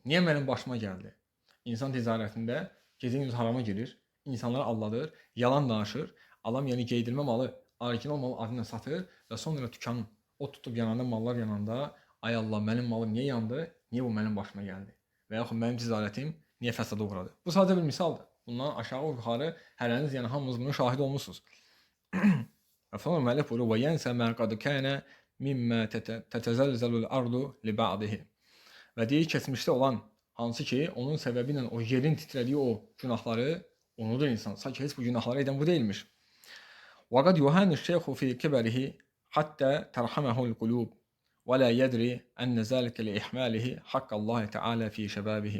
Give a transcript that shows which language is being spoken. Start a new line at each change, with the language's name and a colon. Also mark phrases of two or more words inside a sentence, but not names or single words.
Azerbaijani: Niyə mənim başıma gəldi? İnsan ticarətində gecə-gündüz harama girir, insanları aldadır, yalan danışır, adam yəni qeydilmə malı, orijinal malı adıyla satır və sonra dükanın o tutub yananda, mallar yananda, ay Allah, mənim malım niyə yandı? Niyə bu mənim başıma gəldi? Və yaxud mənim ticarətim niyə fəsada uğradı? Bu sadəcə bir misaldır. Bundan aşağı yuxarı hərəniz, yəni hamınız bunun şahid olmusunuz. Və sonra müəllif buyurur:
Arabic: "وينسى ما قد كان مما تتزلزل الأرض لبعده."
Azerbaijani: Və deyir, keçmişdə olan hansı ki, onun səbəbi ilə o yerin titrədiyi o günahları unudur insan. Sanki heç bu günahları edən bu deyilmiş.
Arabic: وقد يهان الشيخ في كبره حتى ترحمه القلوب ولا يدري أن ذلك لإهماله حق الله تعالى في شبابه.